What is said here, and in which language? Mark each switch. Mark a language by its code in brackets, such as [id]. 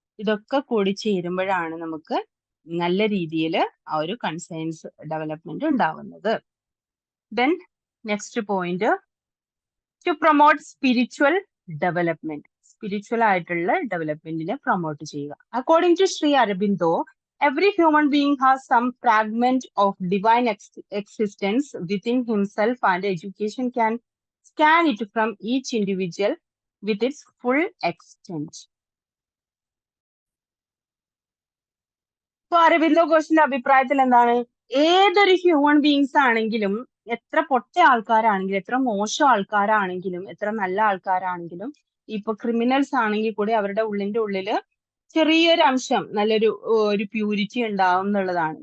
[ml] ഇതൊക്കെ കൂടി ചേരുമ്പോഴാണ് നമുക്ക് നല്ല രീതിയിൽ ആ ഒരു കൺസയൻസ് ഡെവലപ്മെന്റ് ഉണ്ടാവുന്നത്. [en] Then next point, to promote spiritual development. [ml] Spiritual ആയിട്ടുള്ള ഡെവലപ്മെന്റിനെ പ്രൊമോട്ട് ചെയ്യുക. [en] According to Shri Aurobindo, every human being has some fragment of divine existence within himself, and education can scan it from each individual with its full extent. [ml] ഇപ്പൊ അരബിന്ദോ ഘോഷിന്റെ അഭിപ്രായത്തിൽ എന്താണ്, ഏതൊരു human beings ആണെങ്കിലും, എത്ര പൊട്ട ആൾക്കാരാണെങ്കിലും, എത്ര മോശം ആൾക്കാരാണെങ്കിലും, എത്ര നല്ല ആൾക്കാരാണെങ്കിലും, ഇപ്പൊ ക്രിമിനൽസ് ആണെങ്കിൽ കൂടി അവരുടെ ഉള്ളില് ചെറിയൊരു അംശം നല്ലൊരു ഒരു പ്യൂരിറ്റി ഉണ്ടാവും എന്നുള്ളതാണ്.